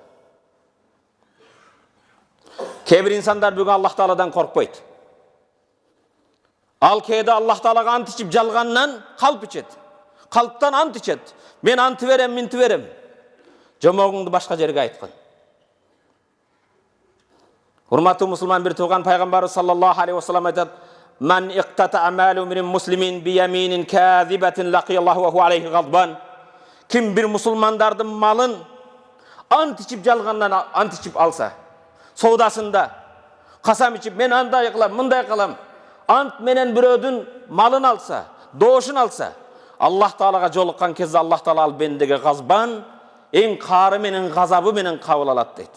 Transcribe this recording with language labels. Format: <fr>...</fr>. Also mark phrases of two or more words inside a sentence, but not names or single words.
<ky>Кээ бир инсандар бүгүн Аллах Тааладан коркпойт. Ал кээде Аллах Таалага ант ичип жалгандан калп ичет. Калптан ант ичет. Мен анты берем, минти берем. Жомогуңду башка жерге айткын. Урматтуу мусулман бир туган, пайгамбарыбыз</ky> <ar>صلى الله عليه وسلم</ar> <ky>айтат:</ky> <ar>"من اقتطع مال من مسلم بيمين كاذبة لقي الله وهو عليه غضبان."</ar> <ky>Ким бир мусулмандардын малын ант ичип жалгандан ант ичип алса, соодасында касам ичип мен андай кылам, мындай кылам, ант менен бирөөдүн малын алса, доошун алса, Аллах Таалага жолуккан кезде Аллах Таала ал бендеге газбан, эң каары менен газабы менен кабыл алат дейт.</ky>